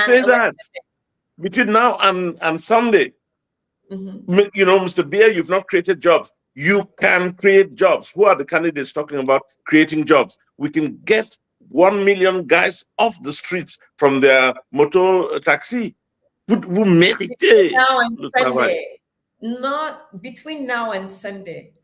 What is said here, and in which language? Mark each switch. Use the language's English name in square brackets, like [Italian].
[English] say that between now and Sunday. Mr. Beer, you've not created jobs. You can create jobs. Who are the candidates talking about creating jobs? We can get 1 million guys off the streets from their moto taxi. [French] Vous méritez le travail. [English] Not between now and Sunday.